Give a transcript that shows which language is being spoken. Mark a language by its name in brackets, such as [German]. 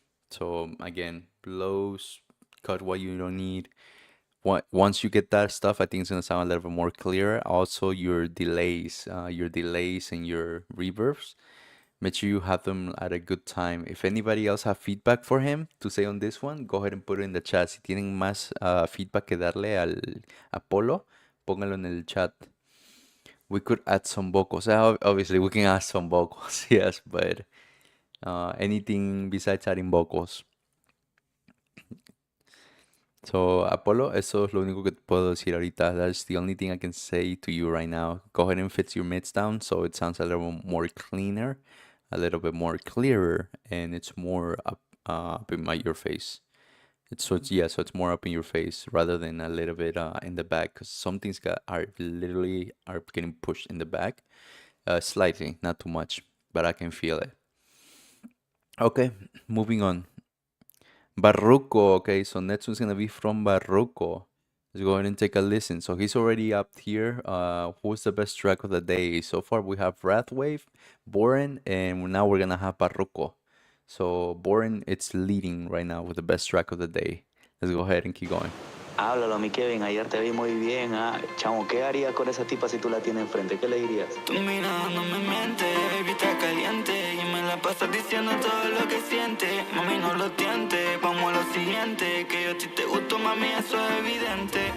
[English] So again, lows, cut what you don't need. Once you get that stuff, I think it's gonna sound a little bit more clear. Also, your delays and your reverbs. Make sure you have them at a good time. If anybody else have feedback for him to say on this one, go ahead and put it in the chat. [Spanish] Si tienen más feedback que darle al Apolo, póngalo en el chat. [English] We could add some vocals. Obviously, we can add some vocals, yes, but anything besides adding vocals. So, Apollo, [Spanish] eso es lo único que te puedo decir ahorita. [English] That's the only thing I can say to you right now. Go ahead and fix your mids down so it sounds a little more cleaner, a little bit more clearer, and it's more up in your face. So it's more up in your face rather than a little bit in the back, because some things are literally are getting pushed in the back, slightly, not too much, but I can feel it. Okay, moving on. Barruco. Okay, so next one's gonna be from Barruco. Let's go ahead and take a listen. So he's already up here. Who's the best track of the day? So far we have Wrathwave, Boren, and now we're gonna have Barruco. So Boren, it's leading right now with the best track of the day. Let's go ahead and keep going. [Spanish] Háblalo, mi Kevin, ayer te vi muy bien, ah. Chamo, ¿qué harías con esa tipa si tú la tienes enfrente? ¿Qué le dirías? Tu mirada no me miente, baby, está caliente y me la pasas diciendo todo lo que siente. Mami, no lo tiente, vamos a lo siguiente, que yo a ti te gusto, mami, eso es evidente.